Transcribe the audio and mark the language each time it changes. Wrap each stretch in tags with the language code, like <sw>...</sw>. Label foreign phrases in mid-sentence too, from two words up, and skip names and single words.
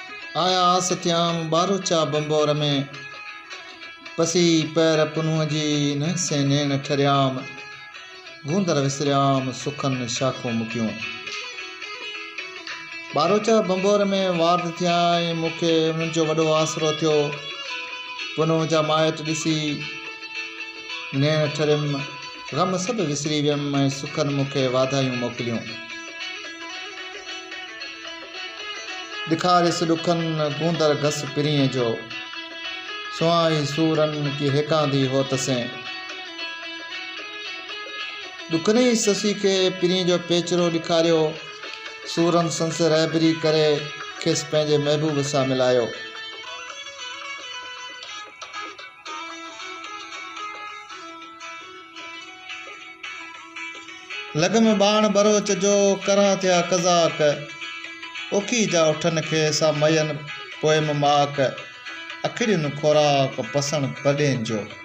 <sd>आया सत्याम बारोचा बंबोर में पसी पैर पुनूह जी न से नेण ठरियाम गूंदर विसरियाम सुखन शाखों मुकियूं। बारोचा बंबोर में वार्द थिया ऐं मूंखे उन्हनि जो वॾो आसरो थियो। पुनूह जा माइट ॾिसी नेण ठरियमि, ग़म सभु विसरी वियमि ऐं सुखनि मूंखे वाधायूं मोकिलियूं। ॾिखारियसि ॾुखनि गूंदर घस पिरीअ जो, सुहाई सूरनि की हिकांदी हो तसें। ॾुकनी ससी खे पिरीअ जो पेचरो ॾेखारियो, सूरनि संस रहबरी करे खेसि पंहिंजे महबूब सां मिलायो। लॻ में बाण बरोच जो करां थिया कज़ाक, ओखी जा उठनि खे सा मयन पोयम माक, अखिड़ियुनि खोराक पसण पॾेन जो।</sd>